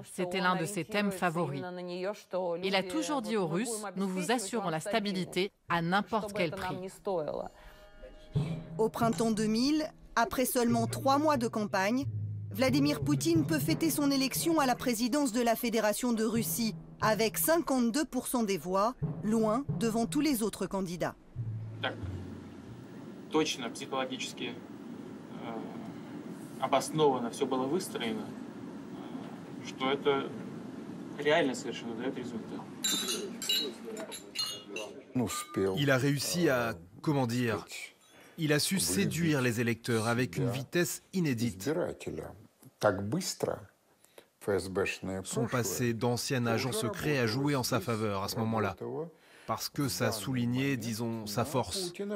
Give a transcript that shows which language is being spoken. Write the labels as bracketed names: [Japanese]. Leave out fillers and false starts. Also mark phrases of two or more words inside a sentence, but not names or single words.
[French] C'était l'un de ses thèmes favoris. Il a toujours dit aux Russes, nous vous assurons la stabilité à n'importe quel prix. Au printemps 2000, après seulement 3 mois de campagne, Vladimir Poutine peut fêter son élection à la présidence de la Fédération de Russie avec 52% des voix, loin devant tous les autres candidats. [Russian] Так точно психологически обоснованно все было выстроено, что это реально совершенно дает результат. [French] Il a réussi à, comment dire, il a su séduire les électeurs avec une vitesse inédite. Son passé d'ancien agent secret a joué en sa faveur à ce moment-là, parce que ça soulignait, disons, sa force.